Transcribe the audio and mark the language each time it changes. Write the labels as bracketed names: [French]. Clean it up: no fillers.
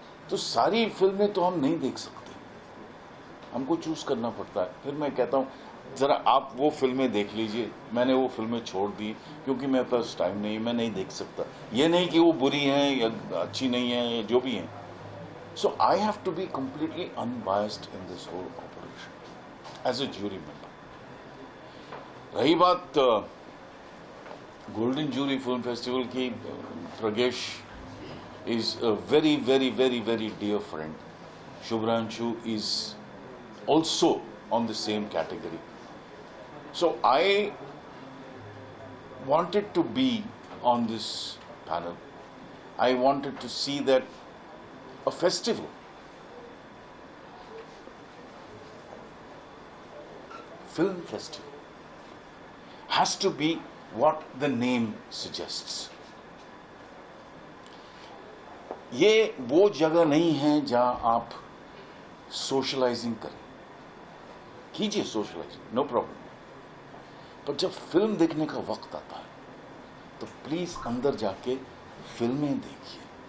[Hindi] तो सारी फिल्में तो हम नहीं देख सकते, हमको चूज करना पड़ता है। फिर मैं कहता हूँ जरा आप वो फिल्में देख लीजिए। मैंने वो फिल्में छोड़ दी क्योंकि मेरे पास टाइम नहीं, मैं नहीं देख सकता। ये नहीं कि वो बुरी हैं या अच्छी नहीं हैं या जो भी हैं, [English] So I have to be completely unbiased in this whole operation as a jury member. [Hindi] रही बात गोल्डन जूरी फिल्म फेस्टिवल की, प्रगेश [English] is a very, very, very, very dear friend. Shubhranshu is also on the same category. So I wanted to be on this panel. I wanted to see that a festival, film festival, has to be what the name suggests. [Hindi] ये वो जगह नहीं है जहां आप socialising करें, कीजिए socialising, no problem, पर जब फिल्म देखने का वक्त आता है तो प्लीज अंदर जाके फिल्में देखिए।